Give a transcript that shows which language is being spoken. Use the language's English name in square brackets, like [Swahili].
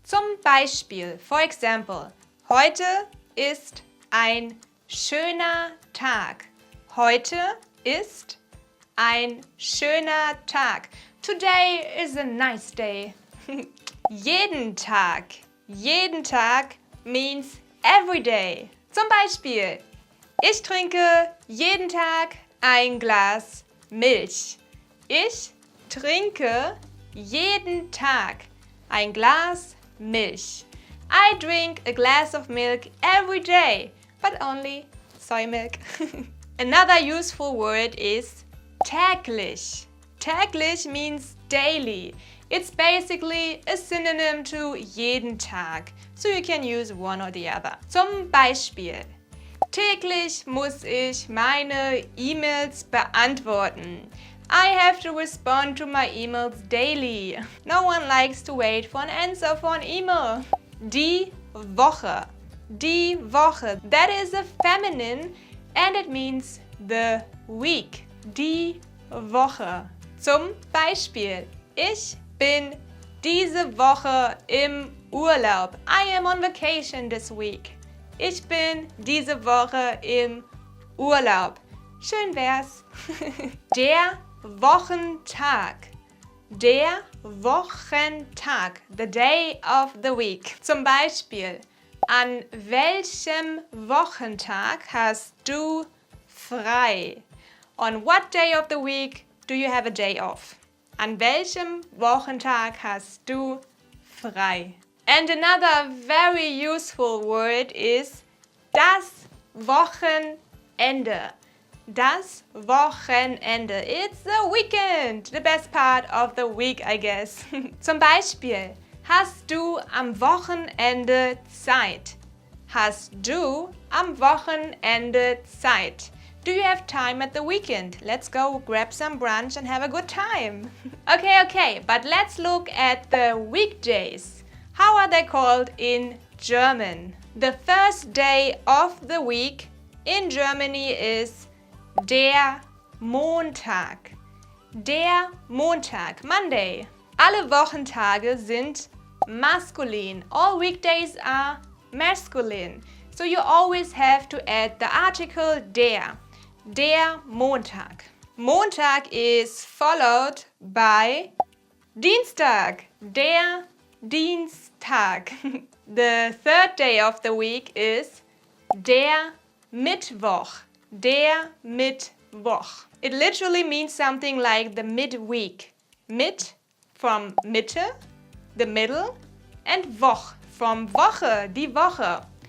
[German] Zum Beispiel, [English] for example, [German] heute ist ein schöner Tag. Heute ist ein schöner Tag. [English] Today is a nice day. [German] Jeden Tag. Jeden Tag [English] means every day. [German] Zum Beispiel, ich trinke jeden Tag ein Glas Milch. Ich trinke jeden Tag ein Glas Milch. [English] I drink a glass of milk every day, but only soy milk. Another useful word is täglich. Täglich means daily. It's basically a synonym to [German] jeden Tag, [English] so you can use one or the other. [German] Zum Beispiel, täglich muss ich meine E-Mails beantworten. [English] I have to respond to my emails daily. No one likes to wait for an answer for an email. [German] Die Woche. Die Woche. [English] That is a feminine and it means the week. [German] Die Woche. Zum Beispiel, ich bin diese Woche im Urlaub. [English] I am on vacation this week. [German] Ich bin diese Woche im Urlaub. Schön wär's. Der Wochentag. Der Wochentag. [English] The day of the week. [German] Zum Beispiel, an welchem Wochentag hast du frei? [English] On what day of the week do you have a day off? [German] An welchem Wochentag hast du frei? [English] And another very useful word is [German] das Wochenende. Das Wochenende. [English] It's the weekend. The best part of the week, I guess. [German] Zum Beispiel, hast du am Wochenende Zeit? Hast du am Wochenende Zeit? [English] Do you have time at the weekend? Let's go grab some brunch and have a good time. Okay, but let's look at the weekdays. How are they called in German? The first day of the week in Germany is der Montag. [German] Der Montag, Monday. Alle Wochentage sind maskulin. [English] All weekdays are masculine. So you always have to add the article der. [German] Der Montag. [English] Montag is followed by Dienstag. [German] Der Dienstag. [English] The third day of the week is [German] der Mittwoch. Der Mittwoch. [English] It literally means something like the midweek. Mit from Mitte, the middle, and Woch from Woche, [German] die Woche.